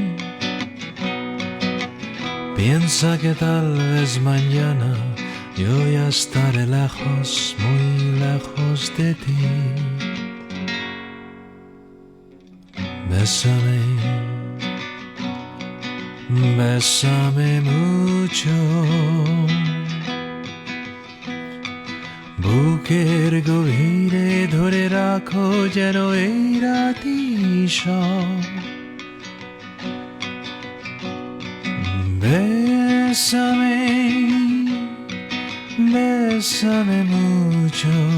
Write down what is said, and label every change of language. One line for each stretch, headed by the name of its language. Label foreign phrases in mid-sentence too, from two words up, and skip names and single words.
Spanish: Piensa que tal vez mañana yo ya estaré lejos, muy lejos de ti. Bésame, bésame mucho,
Bangla: বুকের গভীরে ধরে রাখো যেন এই রাতি সব।
Spanish: Bésame, bésame mucho.